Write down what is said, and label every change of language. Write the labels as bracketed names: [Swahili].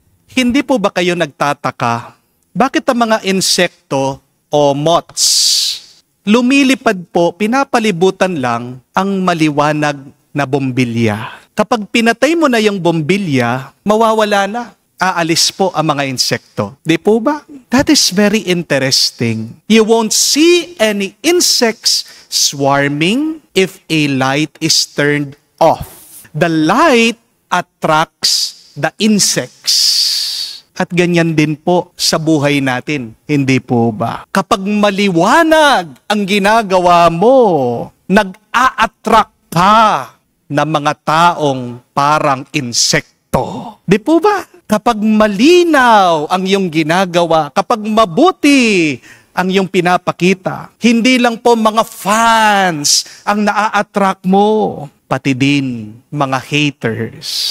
[Filipino] Hindi po ba kayo nagtataka, bakit ang mga insekto o moths lumilipad po, pinapalibutan lang ang maliwanag na bombilya? Kapag pinatay mo na yung bombilya, mawawala na. Aalis po ang mga insekto. Di po ba? [English] That is very interesting. You won't see any insects swarming if a light is turned off. The light attracts the insects. [Filipino] At ganyan din po sa buhay natin. Hindi po ba? Kapag maliwanag ang ginagawa mo, nag-a-attract ka ng mga taong parang insekto. Di po ba? kapag malinaw ang iyong ginagawa, kapag mabuti ang iyong pinapakita, hindi lang po mga fans ang naa-attract mo, pati din mga haters.